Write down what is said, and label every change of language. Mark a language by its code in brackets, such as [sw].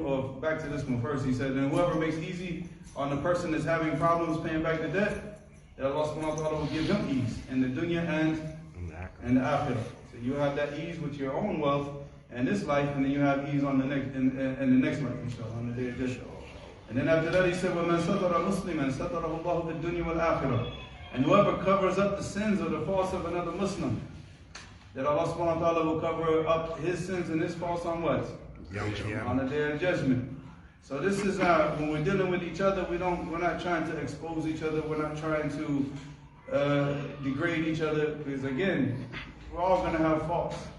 [en] Or back to this one first, he said, and whoever makes easy on the person that's having problems paying back the debt, that Allah subhanahu wa ta'ala will give him ease in the dunya and the akhirah. So you have that ease with your own wealth and this life, and then you have ease on the next in the next life, inshallah, on the day of judgment. And then after that he said, [ar] وَمَنْ سَتَرَ مُسْلِمًا سَتَرَهُ اللَّهُ فِي الدُّنْيا وَالْآخِرَةِ. [en] And whoever covers up the sins or the faults of another Muslim, that Allah subhanahu wa ta'ala will cover up his sins and his faults on what? On the day of judgment. So this is when we're dealing with each other, we're not trying to expose each other, we're not trying to degrade each other, because again, we're all going to have faults.